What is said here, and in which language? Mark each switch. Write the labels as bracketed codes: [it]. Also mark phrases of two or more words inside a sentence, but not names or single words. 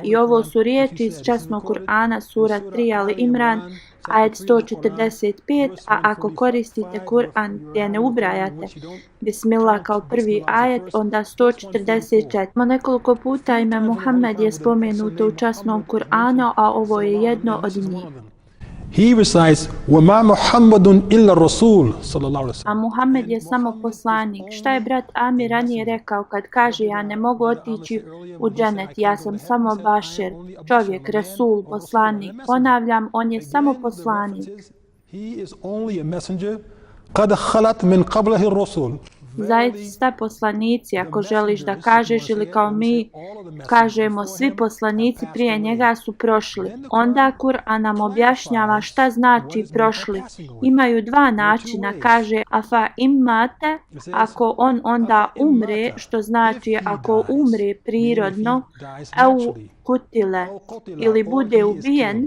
[bs] I ovo su riječi iz časnog Kur'ana, sura 3 Ali Imran, ajet 145, a ako koristite Kur'an gdje ne ubrajate Bismillah kao prvi ajet, onda 144. Nekoliko puta ime Muhammed je spomenuto u časnom Kur'anu, a ovo je jedno od njih. [en] He recites, [ar] وَمَا مُحَمَّدٌ إِلَّا الرَّسُولُ صلى الله عليه وسلم. [bs] A Muhammed je samo poslanik. Šta je brat Amir ranije rekao kad kaže: ja ne mogu otići u dženet, ja sam samo bašir, čovjek, Resul, poslanik. Ponavljam, on je samo poslanik. [en] He is only a messenger [ar] قَدْ خَلَتْ مِنْ قَبْلِهِ الرُّسُلُ. [bs] Zaista poslanici, ako želiš da kažeš, ili kao mi kažemo, svi poslanici prije njega su prošli. Onda Kur'an nam objašnjava šta znači prošli. Imaju dva načina, kaže [ar] أفإن مات, [bs] ako on onda umre, što znači ako umre prirodno, [ar] أو قتل, [bs] ili bude ubijen.